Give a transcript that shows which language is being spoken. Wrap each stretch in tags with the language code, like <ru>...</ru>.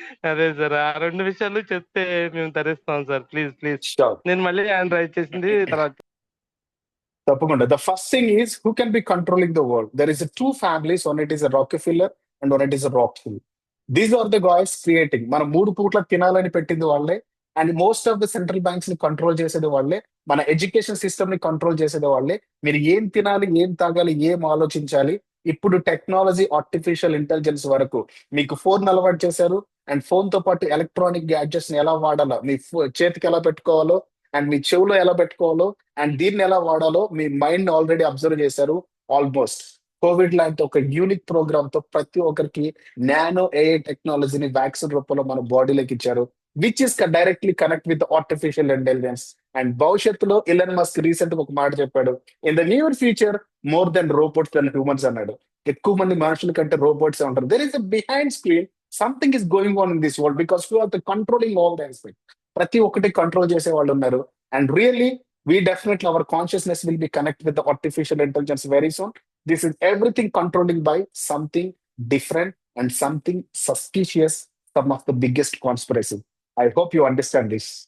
<te>అదే సార్, ఆ 2 విషయాలు చెప్తే మేము తరిస్తాం సార్.</te> <en>Please Sure.</en> <te>నేను మళ్ళీ హ్యాండ్ రైజ్ చేసింది తర్వాత. తప్పకుండా.</te> <en>The first thing is who can be controlling the world. There is a two families. One it is a Rockefeller and one it is a Rothschild. These are the guys creating.</en> <te>మన 3 పూట్ల తినాలని పెట్టింది వాళ్ళే. And most of the central banks ని control చేసేది వాళ్ళే. మన education system ని కంట్రోల్ చేసేది వాళ్ళే. మీరు ఏం తినాలి, ఏం తాగాలి, ఏం ఆలోచించాలి, ఇప్పుడు టెక్నాలజీ, ఆర్టిఫిషియల్ ఇంటెలిజెన్స్ వరకు మీకు ఫోన్ అలవాటు చేశారు. అండ్ ఫోన్ తో పాటు ఎలక్ట్రానిక్ గ్యాడ్జెట్స్ ని ఎలా వాడాలో, మీ చేతికి ఎలా పెట్టుకోవాలో, అండ్ మీ చెవులో ఎలా పెట్టుకోవాలో, అండ్ దీన్ని ఎలా వాడాలో మీ మైండ్ ఆల్రెడీ అబ్జర్వ్ చేశారు. ఆల్మోస్ట్ కోవిడ్ లాంటి ఒక యూనిక్ ప్రోగ్రామ్ తో ప్రతి ఒక్కరికి నానో ఏఐ టెక్నాలజీని వ్యాక్సిన్ రూపంలో మన బాడీలోకి ఇచ్చారు,</te> <en>Which is directly connect with artificial intelligence.</en> <te>And భవిష్యత్తులో ఇలన్ మస్క్ రీసెంట్ ఒక మాట చెప్పాడు,</te> <en>in the near future more than robots than humans</en> <te>అన్నాడు. ఎక్కువ మంది మనుషుల కంటే రోబోట్స్ ఉంటారు.</te> <en>There is a behind screen something is going on in this world because you are the controlling all the aspect.</en> <te>ప్రతి ఒక్కటి కంట్రోల్ చేసే వాళ్ళు ఉన్నారు.</te> <en>And really we definitely our consciousness will be connected with the artificial intelligence very soon. This is everything controlling by something different and something suspicious, some of the biggest conspiracy. I hope you understand this.</en>